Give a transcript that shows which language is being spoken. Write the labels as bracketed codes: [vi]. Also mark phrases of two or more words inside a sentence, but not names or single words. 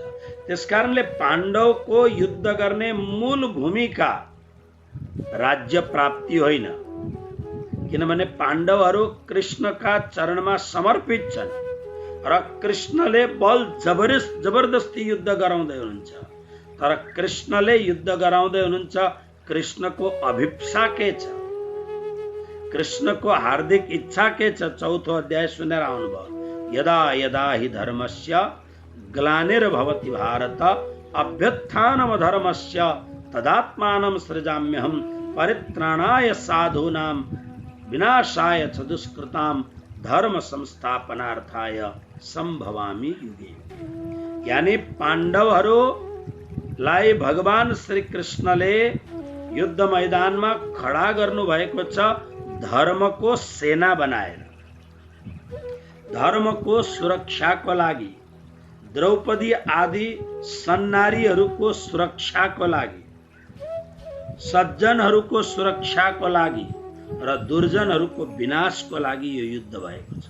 [ne] त्यसकारणले पाण्डवको युद्ध गर्ने मूल भूमिका राज्य प्राप्ति होइन, किनभने पाण्डवहरू कृष्णका चरणमा समर्पित छन् र कृष्णले बल जबरदस्ती युद्ध गराउँदै हुनुहुन्छ। तर कृष्णले युद्ध गराउँदै हुनुहुन्छ, कृष्णको अभिप्सा के छ, कृष्णको हार्दिक इच्छा के छ? 4थो अध्याय सुनेर आउनुभयो। [sa] यदा यदा हि धर्मस्य ग्लानिर्भवति भारत अभ्युत्थानमधर्मस्य तदात्मानं सृजाम्यहं परित्राणाय साधूनां विनाशाय च दुष्कृतां धर्म संस्थापनार्थाय संभवामि युगे। [ne] यानी पाण्डवहरूलाई भगवान श्री कृष्णले युद्ध मैदानमा खडा गर्नु भएको छ, धर्मको सेना बनाएर, धर्मको सुरक्षाको लागि, द्रौपदी आदि सन्नारीहरूको सुरक्षाको लागि, सज्जनहरूको सुरक्षाको लागि र दुर्जनहरूको विनाशको लागि यो युद्ध भएको छ।